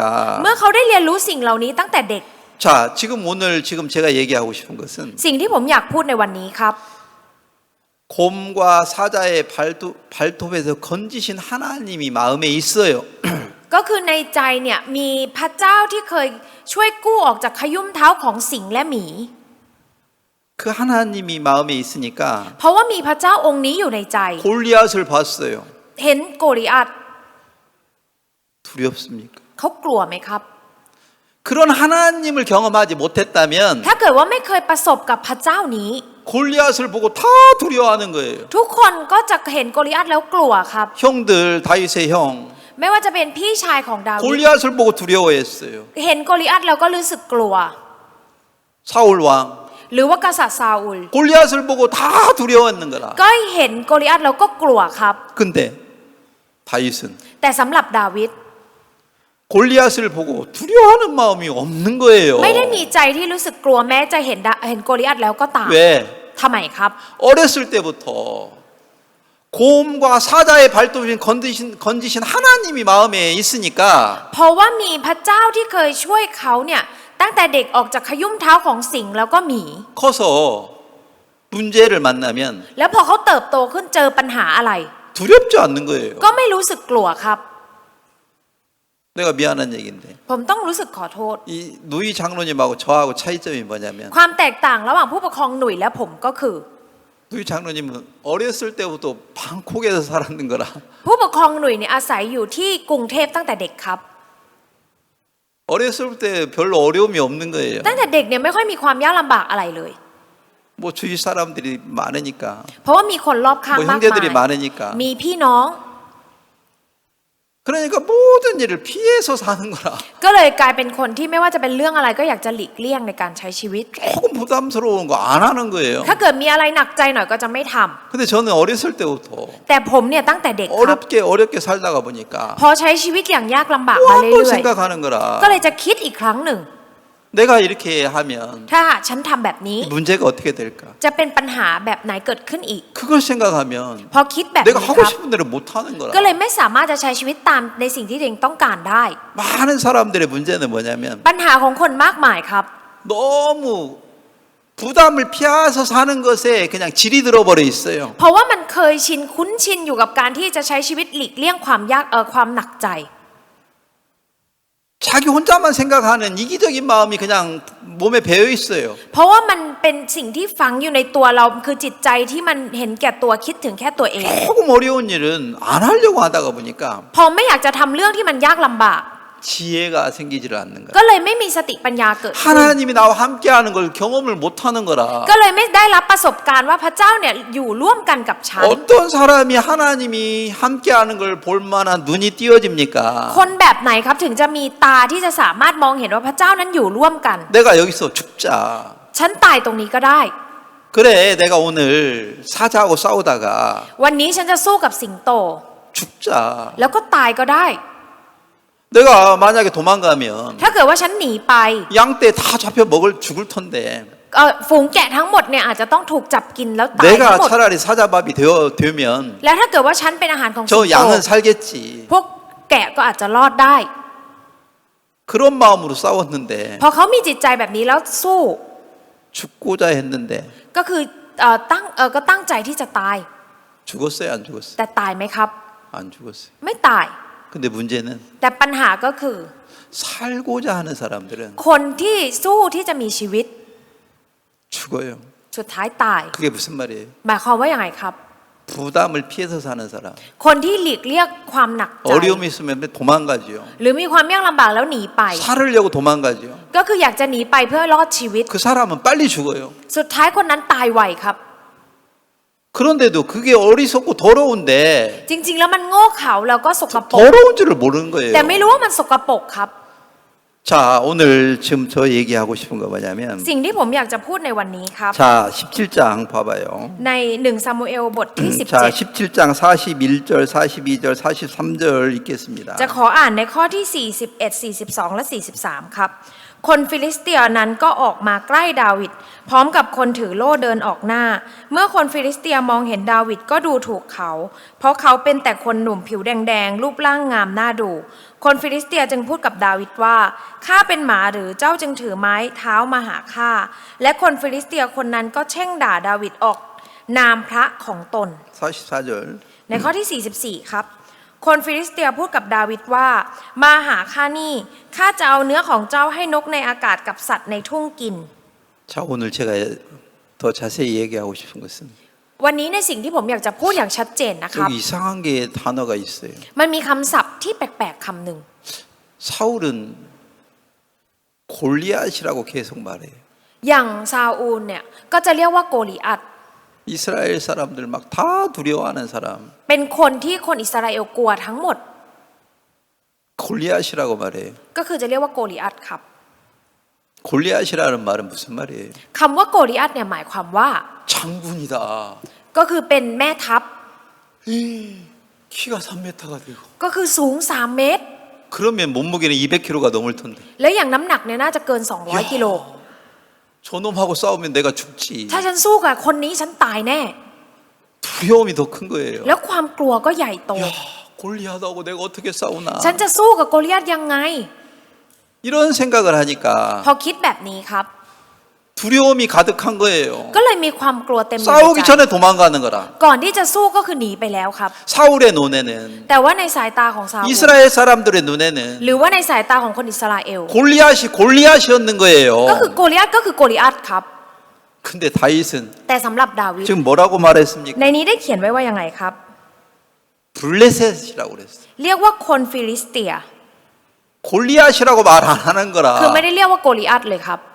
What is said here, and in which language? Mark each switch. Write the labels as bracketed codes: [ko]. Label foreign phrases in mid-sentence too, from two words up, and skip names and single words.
[th] เมื่อเขาได้เรียนรู้สิ่งเหล่านี้ตั้งแต่เด็ก [ko] 자 지금 제가 얘기하고 싶은 것은 [th] สิ่งที่ผมอยากพูดในวันนี้ครับ [ko] 곰과 사자의 발톱에서 건지신 하나님이 마음에 있어요. [th] ก็คือในใจเนี่ยมีพระเจ้าที่เคยช่วยกู้ออกจากขยุ่มเท้าของสิงและหมี [ko] 그 하나님이 마음에 있으니까 [th] เพราะว่ามีพระเจ้าองค์นี้อยู่ในใจ [ko] 골리앗을 봤어요. [th] เห็นโกลิอัต [ko] 두렵습니까? [th] เขากลัวไหมครับ [ko] 그런 하나님을 경험하지 못했다면 [th] ถ้าเกิดว่าไม่เคยประสบกับพระเจ้านี้ [ko] 골리앗을 보고 다 두려워하는 거예요. [th] ทุกคนก็จะเห็นโกลิอัตแล้วกลัวครับ [ko] 형들 다윗의 형 [th] ไม่ว่าจะเป็นพี่ชายของดาวิด [ko] 골리앗을 보고 두려워했어요. [th] เห็นโกลิอัตแล้วก็รู้สึกกลัว [ko] 사울 왕 [th] หรือว่ากษัตริย์ซาอุล [ko] 골리앗을 보고 다 두려워했는 거라. [th] ก็เห็นโกลิอัตแล้วก็กลัวครับ [ko] 근데 다윗은 [th] แต่สำหรับดาวิด [ko] 골리앗을 보고 두려워하는 마음이 없는 거예요. [th] ไม่ได้มีใจที่รู้สึกกลัวแม้จะเห็นโกลิอัตแล้วก็ตาม [ko] 왜? [th] ทำไมครับ [ko] 어렸을 때부터 곰과 사자의 발톱을 건지신 하나님이 마음에 있으니까 [th] เพราะว่ามีพระเจ้าที่เคยช่วยเขาเนี่ยตั้งแต่เด็กออกจากขยุ่มเท้าของสิงแล้วก็หมี [ko] 커서 문제를 만나면 [th] แล้วพอเขาเติบโตขึ้นเจอปัญหาอะไร [ko] 두렵지 않는 거예요. [th] ก็ไม่รู้สึกกลัวครับ [ko] 내가 미안한 얘기인데 [th] ผมต้องรู้สึกขอโทษ [ko] 이 누이 장로님하고 저하고 차이점이 뭐냐면 [th] ความแตกต่างระหว่างผู้ปกครองหนุ่ยและผมก็คือ [ko] 누이 장로님은 어렸을 때부터 방콕에서 살았는 거라 [th] ผู้ปกครองหนุ่ยเนี่ยอาศัยอยู่ที่กรุงเทพตั้งแต่เด็กครับ [ko] 어렸을 때 별로 어려움이 없는 거예요. [th] ตั้งแต่เด็กเนี่ยไม่ค่อยมีความยากลำบากอะไรเลย [ko] 뭐 주위 사람들이 많으니까 [th] เพราะว่ามีคนรอบข้าง [ko] 뭐 [th] มาก [ko] 형제들이 [th] มาย [ko] 많으니까 [th] มีพี่น้อง [ko] 그러니까 모든 일을 피해서 사는 거라 [th] ก็เลยกลายเป็นคนที่ไม่ว่าจะเป็นเรื่องอะไรก็อยากจะหลีกเลี่ยงในการใช้ชีวิต [ko] 조금 부담스러운 거 안 하는 거예요. [th] ถ้าเกิดมีอะไรหนักใจหน่อยก็จะไม่ทำ [ko] 근데 저는 어렸을 때부터 [th] แต่ผมเนี่ยตั้งแต่เด็กครับ [ko] 어렵게 살다가 보니까 [th] พอใช้ชีวิตอย่างยากลำบาก [ko] 또 [th] มา [ko] 한 [th] เรื่ [ko] 번 [th] อย [ko] 생각하는 거라 [th] ๆ ก็เลยจะคิดอีกครั้งหนึ่ง [ko] 내가 이렇게 하면 [th] ถ้าฉันทำแบบนี้ [ko] 문제가 어떻게 될까? [th] จะเป็นปัญหาแบบไหนเกิดขึ้นอีก [ko] 그걸 생각하면 [th] พอคิดแบบ [ko] 내가 [th] นี้ค [ko] 하고 [th] รับ [ko] 싶은 대로 못 하는 거라. [th] ก็เลยไม่สามารถจะใช้ชีวิตตามในสิ่งที่ตัวเองต้องการได้ [ko] 많은 사람들의 문제는 뭐냐면 [th] ปัญหาของคนมากมายครับ [ko] 너무 부담을 피해서 사는 것에 그냥 질이 들어버려 있어요. [th] เพราะว่ามันเคยชินคุ้นชินอยู่กับการที่จะใช้ชีวิตหลีกเลี่ยงความหนักใจ [ko] 자기 혼자만 생각하는 이기적인 마음이 그냥 몸에 배어 있어요. [th] เพราะว่ามันเป็นสิ่งที่ฝังอยู่ในตัวเราคือจิตใจที่มันเห็นแก่ตัวคิดถึงแค่ตัวเอง [ko] 조금 어려운 일은 안 하려고 하다가 보니까 [th] พอไม่อยากจะทำเรื่องที่มันยากลำบาก [ko] 지혜가 생기지를 않는 거야. [th] ก็เลยไม่มีสติปัญญาเกิดขึ้น [ko] 하나님이 나와 함께하는 걸 경험을 못하는 거라. [th] ก็เลยไม่ได้รับประสบการณ์ว่าพระเจ้าเนี่ยอยู่ร่วมกันกับฉัน [ko] 어떤 사람이 하나님이 함께하는 걸 볼 만한 눈이 띄어집니까? [th] คนแบบไหนครับถึงจะมีตาที่จะสามารถมองเห็นว่าพระเจ้านั้นอยู่ร่วมกัน [ko] 내가 여기서 죽자. [th] ฉันตายตรงนี้ก็ได้ [ko] 그래, 내가 오늘 사자하고 싸우다가 [th] วันนี้ฉันจะสู้กับสิงโต [ko] 죽자. [th] แล้วก็ตายก็ได้ [ko] 내가 만약에 도망가면 [th] ถ้าเกิดว่าฉันหนีไป [ko] 양 떼 다 잡혀 죽을 텐데 [th] ฝูงแกะทั้งหมดเนี่ยอาจจะต้องถูกจับกินแล้วตายทั้ง [ko] 내가 [th] หมด [ko] 차라리 사자밥이 되면 [th] แล้วถ้าเกิดว่าฉันเป็นอาหารของสิง [ko] 저 [th] โต [ko] 양은 살겠지. [th] พวกแกะก็อาจจะรอดได้ [ko] 그런 마음으로 싸웠는데 [th] พอเขามีจิตใจแบบนี้แล้วสู้ [ko] 죽고자 했는데 [th] ก็คือก็ตั้งใจที่จะตาย [ko] 죽었어요, 안 죽었어요? [th] แต่ตายไหมครับ [ko] 안 죽었어요. [th] ไม่ตาย [ko] 근데 문제는 [th] แต่ปัญหาก็คือ [ko] 살고자 하는 사람들은 [th] คนที่สู้ที่จะมีชีวิต [ko] 죽어요. [th] สุดท้ายตาย [ko] 그게 무슨 말이에요? [th] หมายความว่าอย่างไรครับ [ko] 부담을 피해서 사는 사람. [th] คนที่หลีกเลี่ยงความหนักใจ [ko] 어려움이 있으면 도망가지요. [th] หรือมีความยากลำบากแล้วหนีไป [ko] 살으려고 도망가지요. [th] ก็คืออยากจะหนีไปเพื่อรอดชีวิต [ko] 그 사람은 빨리 죽어요. [th] สุดท้ายคนนั้นตายไวครับ [ko] 그런데도 그게 어리석고 더러운데 [th] จริง ๆ แล้วมันโง่เขลาแล้วก็สกปรก [ko] 더러운 줄을 모르는 거예요. [th] แต่ไม่รู้ว่ามันสกปรกครับ [ko] 자, 오늘 지금 저 얘기하고 싶은 거 뭐냐면 [th] สิ่งที่ผมอยากจะพูดในวันนี้ครับ [ko] 자, 17장 봐봐요. [th] ใน1ซามูเอลบทที่ [ko] 자, 17장 41절, 42절, 43절 읽겠습니다. [th] 17 จะขออ่านในข้อที่ 41 42 และ 43 ครับ คนฟิลิสเตียนั้นก็ออกมาใกล้ดาวิดพร้อมกับคนถือโล่เดินออกหน้า เมื่อคนฟิลิสเตียมองเห็นดาวิดก็ดูถูกเขา เพราะเขาเป็นแต่คนหนุ่มผิวแดงๆรูปร่างงามน่าดู คนฟิลิสเตียจึงพูดกับดาวิดว่าข้าเป็นหมาหรือเจ้าจึงถือไม้เท้ามาหาข้าและคนฟิลิสเตียคนนั้นก็แช่งด่าดาวิดออกนามพระของตน [ko] 44절. [th] ในข้อที่ 44 ครับ คนฟิลิสเตียพูดกับดาวิดว่ามาหาข้านี่ข้าจะเอาเนื้อของเจ้าให้นกในอากาศกับสัตว์ในทุ่งกิน [ko] 자, 오늘 제가 더 자세히 얘기하고 싶은 것은 [th] วันนี้ในสิ่งที่ผมอยากจะพูดอย่างชัดเจนนะครับ [ko] 여기 이상한 게 단어가 있어요. [th] มันมีคำศัพท์ที่แปลกๆคำหนึ่ง [ko] 사울은 골리앗이라고 계속 말해요. [th] อย่างซาอูลเนี่ยก็จะเรียกว่าโกลิอัต [ko] 이스라엘 사람들 막 다 두려워하는 사람. [th] เป็นคนที่คนอิสราเอลกลัวทั้งหมด [ko] 골리앗이라고 말해요. [th] ก็คือจะเรียกว่าโกลิอัตครับ [ko] 골리앗이라는 말은 무슨 말이에요? [th] คำว่าโกลิอัตเนี่ยหมายความว่า [ko] 장군이다. [th] ก็คือเป็นแม่ทัพ [ko] 키가 3m가 되고. [th] ก็คือสูง3 เมตร [ko] 그러면 몸무게는 200kg가 넘을 텐데. [th] แล้วอย่างน้ำหนักเนี่ยน่าจะเกิน200 กิโล [ko] 저놈하고 싸우면 내가 죽지. [th] ถ้าฉันสู้กับคนนี้ฉันตายแน่ [ko] 두려움이 더 큰 거예요. [th] แล้วความกลัวก็ใหญ่โต [ko] 야, 골리앗하고 내가 어떻게 싸우나. [th] ฉันจะสู้กับโกลิอัตยังไง [ko] 이런 생각을 하니까 [th] พอคิดแบบนี้ครับ [ko] 두려움이 가득한 거예요. [th] ก็เลยมีความกลัวเต็มอยู่ใน [ko] 싸우기 [th] ใจ [ko] 전에 도망가는 거라. [th] ก่อนที่จะสู้ก็คือหนีไปแล้วครับ [ko] 사울의 눈에는 [th] แต่ว่าในสายตาของซาอูล [ko] 이스라엘 사람들의 눈에는 [th] หรือว่าในสายตาของคนอิสราเอล [ko] 골리앗이 골리앗이었는 거예요. [th] ก็คือโกลิอัตก็คือโกลิอัตครับ [ko] 근데 다윗은 [th] แต่สำหรับดาวิด [ko] 지금 뭐라고 말했습니까? [th] ในนี้ได้เขียนไว้ว่ายังไงครับ [ko] 블레셋이라고 그랬어요. [th] เรียกว่าคนฟิลิสเตีย [ko] 골리앗이라고 말 안 하는 [th] คือไม่ [ko] 거라. [th] ได้เรียกว่าโกลิอัตเลยครับ